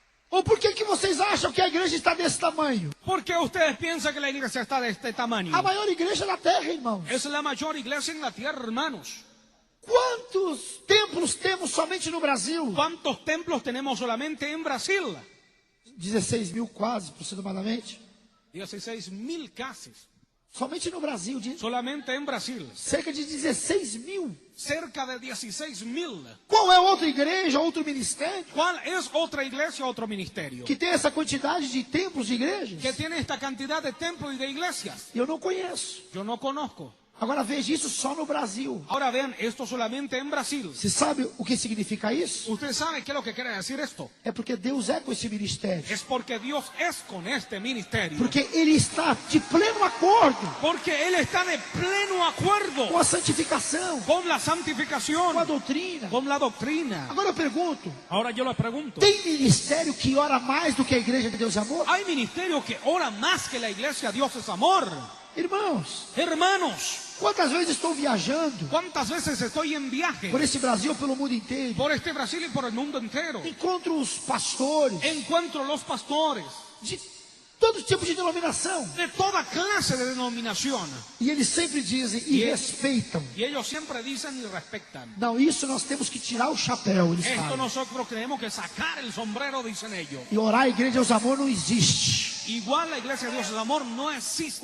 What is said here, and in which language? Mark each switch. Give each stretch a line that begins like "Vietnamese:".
Portuguese: Ou por que vocês acham que a igreja está desse tamanho?
Spanish: ¿Por qué ustedes piensan que la iglesia está de este tamaño?
Portuguese: A maior igreja da terra, irmãos.
Spanish: Es la mayor iglesia en la tierra, hermanos.
Portuguese: Quantos templos temos somente no Brasil?
Spanish: ¿Cuántos templos tenemos solamente en Brasil?
Portuguese: 16 mil quase, aproximadamente.
Spanish: 16.000 casi.
Portuguese: Somente no Brasil,
Spanish: Solamente en Brasil.
Portuguese: cerca de 16 mil.
Spanish: Cerca de 16.000.
Portuguese: Qual é outra igreja, outro ministério
Spanish: ¿Cuál es otra iglesia, otro ministerio
Portuguese: que tem essa quantidade de templos de igrejas?
Spanish: que tiene esta cantidad de templos y de iglesias?
Portuguese: Eu não conheço.
Spanish: Yo no conozco.
Portuguese: Agora veja isso só no Brasil.
Spanish: Ahora vean, esto solamente en Brasil.
Portuguese: Você sabe o que significa isso?
Spanish: ¿Usted sabe qué es lo que quiere decir esto?
Portuguese: É porque Deus é com esse ministério.
Spanish: Es porque Dios es con este ministerio.
Portuguese: Porque Ele está de pleno acordo
Spanish: Porque Él está de pleno acuerdo
Portuguese: com a santificação,
Spanish: con la
Portuguese: com a
Spanish: santificación,
Portuguese: doutrina.
Spanish: con la doctrina.
Portuguese: Agora eu pergunto,
Spanish: Ahora yo les pregunto,
Portuguese: tem ministério que ora mais do que a igreja de Deus Amor?
Spanish: ¿hay ministerio que ora más que la iglesia Dios es amor?
Portuguese: Irmãos,
Spanish: Hermanos,
Portuguese: quantas vezes estou viajando
Spanish: ¿cuántas veces estoy en viaje
Portuguese: por esse Brasil, pelo mundo inteiro?
Spanish: por este Brasil y por el mundo entero?
Portuguese: Encontro os pastores
Spanish: Encuentro los pastores
Portuguese: de todo tipo de denominação.
Spanish: de toda clase de denominación.
Portuguese: E eles sempre dizem e respeitam.
Spanish: Y ellos siempre dicen y respetan.
Portuguese: Não, isso nós temos que tirar o chapéu, eles
Spanish: Esto
Portuguese: falam.
Spanish: nosotros tenemos que sacar el sombrero, dicen ellos.
Portuguese: E orar a igreja de Deus Amor não existe.
Spanish: Igual la iglesia Dios es amor no existe.